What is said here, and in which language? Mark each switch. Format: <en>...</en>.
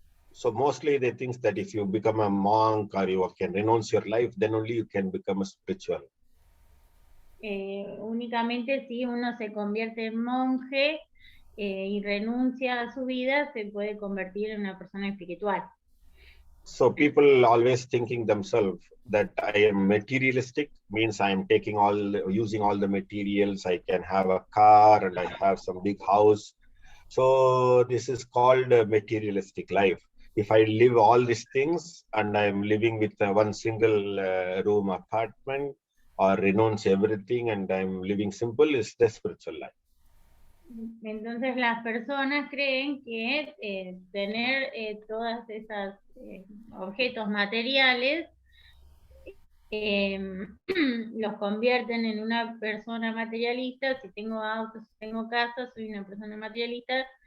<en>So mostly they think that if you become a monk or you can renounce your life, then only you can become a spiritual.</en> <es>Únicamente si uno se convierte en monje y renuncia a su vida, se puede convertir en una persona espiritual.</es> <en>So people always thinking themselves that I am materialistic, means I am using all the materials. I can have a car and I have some big house. So this is called a materialistic life. If I live all these things and I'm living with one single room apartment or renounce everything and I'm living simple, is the spiritual life.</en> <es>Entonces las personas creen que tener todas esas objetos materiales los convierten en una persona materialista. Si tengo autos, si tengo casas, soy una persona materialista.</es>